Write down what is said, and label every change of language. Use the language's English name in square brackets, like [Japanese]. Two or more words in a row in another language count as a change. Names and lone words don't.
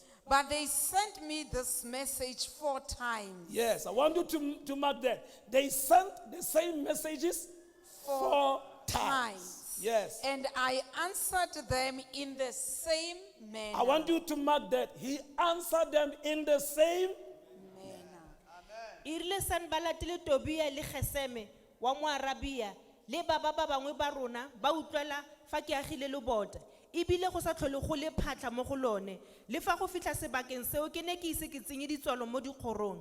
[English] But they sent me this message 4 times. Yes. I want you to mark that. They sent the same messages 4 times. Yes. And I answered them in the same manner. I want you to mark that. He answered them in the same. [Tswana] Irile Sanballat le Tobia le Geseme wa Moarabia le ba bangwe ba rona ba utlwela fa ke agile le bota ebile go sa tlhole go le phatla mo go lone le fa go fitla sebakeng seo ke ne ke ise ke tsenye ditswalo mo dikgorong.